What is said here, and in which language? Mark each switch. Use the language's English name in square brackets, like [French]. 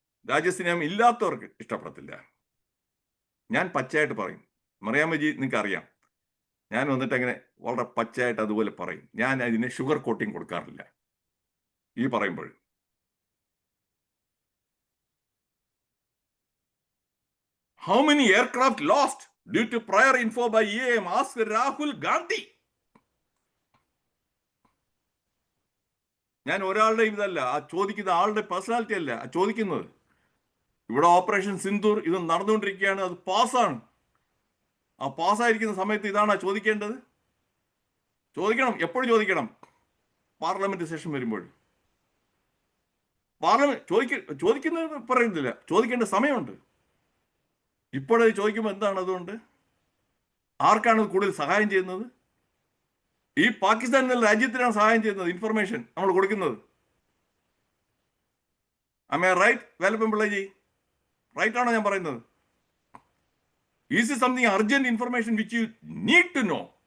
[Malayalam] രാജ്യസ്നേഹം ഇല്ലാത്തവർക്ക് ഇഷ്ടപ്പെടത്തില്ല. ഞാൻ പച്ചയായിട്ട് പറയും. മറിയാമ്മജി നിങ്ങൾക്ക് അറിയാം, ഞാൻ വന്നിട്ട് അങ്ങനെ വളരെ പച്ചയായിട്ട് അതുപോലെ പറയും. ഞാൻ അതിന് ഷുഗർ കോട്ടിങ് കൊടുക്കാറില്ല ഈ പറയുമ്പോൾ. [English] How many aircraft lost due to prior info by EAM? Ask Rahul Gandhi. [Malayalam] ഞാൻ ഒരാളുടെ ഇതല്ല ചോദിക്കുന്ന, ആളുടെ പേഴ്സണാലിറ്റി അല്ല ചോദിക്കുന്നത്. ഇവിടെ ഓപ്പറേഷൻ സിന്ദൂർ ഇത് നടന്നുകൊണ്ടിരിക്കുകയാണ്, അത് പാസ്സാണ്. ആ പാസ്സായിരിക്കുന്ന സമയത്ത് ഇതാണ് ചോദിക്കേണ്ടത്? ചോദിക്കണം, എപ്പോഴും ചോദിക്കണം. പാർലമെന്റ് സെഷൻ വരുമ്പോൾ പാർലമെന്റ് ചോദിക്കുന്നത് പറയുന്നില്ല, ചോദിക്കേണ്ട സമയമുണ്ട്. ഇപ്പോഴത് ചോദിക്കുമ്പോൾ എന്താണ്? അതുകൊണ്ട് ആർക്കാണ് കൂടുതൽ സഹായം ചെയ്യുന്നത്? ഈ പാകിസ്ഥാൻ എന്ന രാജ്യത്തിനാണ് സഹായം ചെയ്യുന്നത്. ഇൻഫർമേഷൻ നമ്മൾ കൊടുക്കുന്നത്. [English] Am I right, [Malayalam] Velappan പിള്ളജി? Right ആണോ ഞാൻ പറയുന്നത്? [English] Is it something urgent information which you need to know?